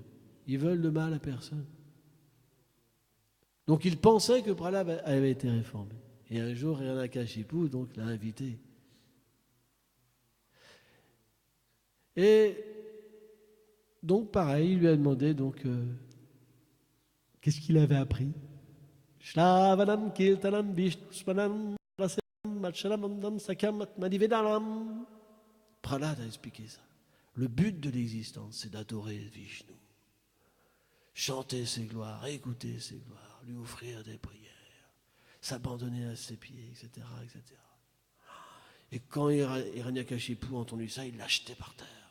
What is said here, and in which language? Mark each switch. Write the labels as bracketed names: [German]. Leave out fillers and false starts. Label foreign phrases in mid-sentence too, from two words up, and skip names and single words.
[French] Ils veulent le mal à personne. Donc ils pensaient que Prahlad avait été réformé. Et un jour, Hiranyakashipu l'a invité. Et donc pareil, il lui a demandé qu'est-ce qu'il avait appris. [Sanskrit] Shravanam kirtanam vishnuspmanam rasam macharamandam sakam atmadivedanam. [French] Prahlad a expliqué ça. Le but de l'existence, c'est d'adorer Vishnu. Chanter ses gloires, écouter ses gloires, lui offrir des prières, s'abandonner à ses pieds, etc., etc. Et quand Hiranyakashipu a entendu ça, il l'a jeté par terre.